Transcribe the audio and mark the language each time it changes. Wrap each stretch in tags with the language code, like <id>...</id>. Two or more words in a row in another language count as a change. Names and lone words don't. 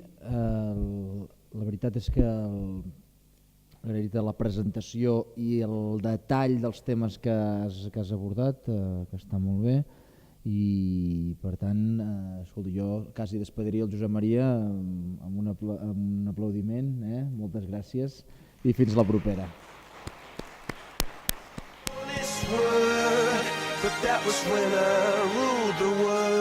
<ca>La veritat és que la presentació i el detall dels temes que has abordat, que està molt bé, i per tant, escolta, jo quasi despediria el Josep Maria amb un aplaudiment, moltes gràcies i fins la propera.</ca> <en>But that was when I ruled the world.</en>